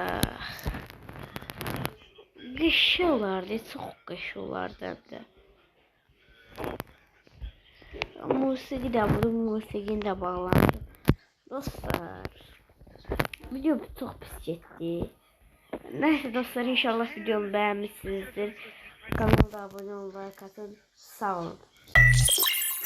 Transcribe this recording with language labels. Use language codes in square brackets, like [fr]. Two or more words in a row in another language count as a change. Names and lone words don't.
[az] Qışı olardı, çox qışı olardı həm də. Musiqi də budur, musiqini də bağlandı. Dostlar, video çox pis getdi. [tr] Neyse dostlar, inşallah videomu beğenmişsinizdir. Kanalıma da abone olmayı, like atın. [az] Sağ olun.